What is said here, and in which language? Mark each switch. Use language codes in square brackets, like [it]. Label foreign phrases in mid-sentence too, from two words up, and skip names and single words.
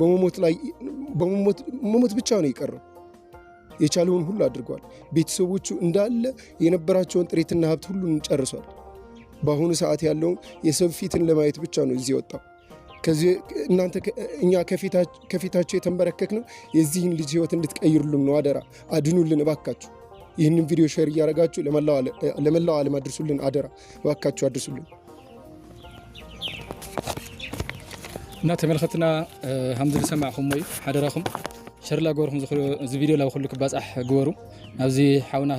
[am] በመሞት ብቻ ነው የቀረው። የቻለውን ሁሉ አድርጓል። ቤተሰቦቹ እንዳለ የነበራቸውን ጥሪትና ሀብት ሁሉን ጨርሷል። በአሁኑ ሰዓት ያለውን የሰው ፊትን ለማየት ብቻ ነው እዚህ ወጣው። እናንተ እኛ ከፊታቸው የተንበረከክነው የዚህን ልጅ ህይወት እንድትቀይሩልን ነው። አደራ አድኑልን እባካችሁ። ይህንን ቪዲዮ ሼር እያደረጋችሁ ለመላው ዓለም አድርሱልን። አደራ እባካችሁ አድርሱልን። [ti] እና ተመልከትና ሃምዚ ሰማዕኹም ወይ ሓደራኹም ሸርላ ገበርኩም እዚ ቪድዮ ላብ ኩሉ ክባጻሕ ግበሩ። ናብዚ ሓውና